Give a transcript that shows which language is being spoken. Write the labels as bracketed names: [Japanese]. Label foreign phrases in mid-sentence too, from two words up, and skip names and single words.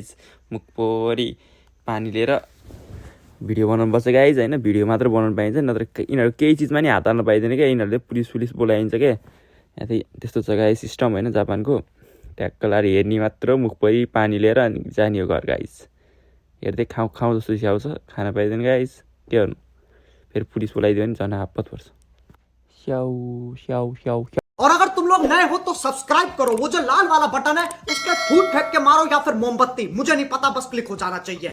[Nepali] मुखभरि पानी लिएर भिडियो बनाउनु पर्छ गाइस होइन भिडियो मात्र बनाउनु पाइन्छ नत्र यिनीहरू केही चिजमा नि हात हाल्न पाइँदैन क्या यिनीहरूले पुलिस बोलाइन्छ क्या यहाँ चाहिँ त्यस्तो छ गाइस सिस्टम होइन जापानको ट्याक्क लाएर हेर्ने मात्र मुखभरि पानी लिएर अनि जाने हो घर गाइस हेर्दै खाउँ जस्तो स्याउ छ खान पाइँदैन गाइस के गर्नु फेरि पुलिस बोलाइदियो भने झन् आपत पर्छ स्याउ स्याउ स्याउ [Hindi] और अगर तुम लोग नए हो तो सब्सक्राइब करो वो जो लाल वाला बटन है उस पर फूट फेंक के मारो या फिर मोमबत्ती मुझे नहीं पता बस क्लिक हो जाना चाहिए